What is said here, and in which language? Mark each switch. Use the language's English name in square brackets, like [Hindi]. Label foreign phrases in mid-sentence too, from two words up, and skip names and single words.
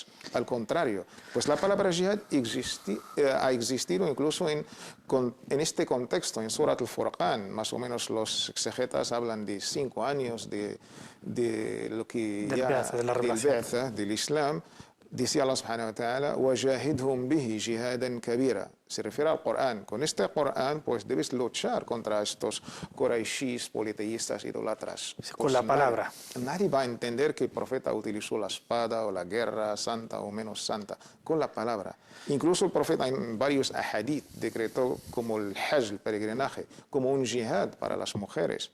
[Spanish] Al contrario, pues la palabra jihad ha existido incluso en este contexto, en Surat al-Furqan, más o menos los exegetas hablan de 5 años de lo que del Islam. [Arabic] Dice الله سبحانه وتعالى, وَجَاهِدْهُمْ بِهِ جِهَادًا كَبِيرًا. [Spanish] Se refiere al Corán. Con este Corán, pues debes luchar contra estos Qurayshis, politeístas, idólatras. Con la palabra. Nadie va a entender que el profeta utilizó la espada o la guerra santa o menos santa. Con la palabra. Incluso el profeta en varios ahadith decretó como el hajj, el peregrinaje, como un jihad para las mujeres.